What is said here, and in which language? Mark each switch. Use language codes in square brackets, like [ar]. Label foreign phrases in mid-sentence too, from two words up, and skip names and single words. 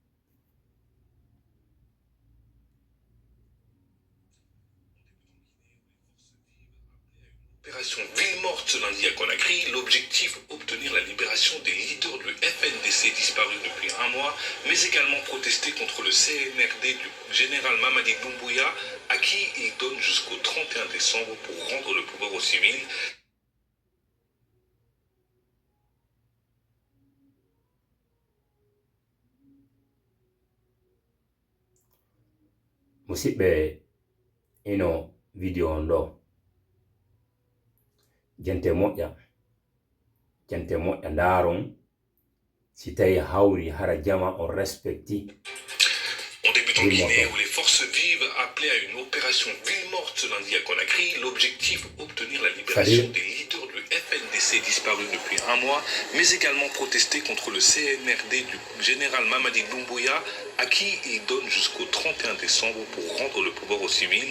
[fr] Opération ville morte ce lundi à Conakry. L'objectif, obtenir la libération des leaders du FNDC disparus depuis un mois, mais également protester contre le CNRD du général Mamadi Doumbouya, à qui il donne jusqu'au 31 décembre pour rendre le pouvoir aux civils. [ff] Musidɓe ino vidéo on ɗo jante moƴƴa ndaron si tawi hawri hara jama on respecti. [fr] On débute en Guinée où les forces vives appelaient à une opération ville morte ce lundi à Conakry. L'objectif, obtenir la libération des leaders du FNDC disparus depuis un mois, mais également protester contre le CNRD du général Mamadi Doumbouya, à qui il donne jusqu'au 31 décembre pour rendre le pouvoir aux civils.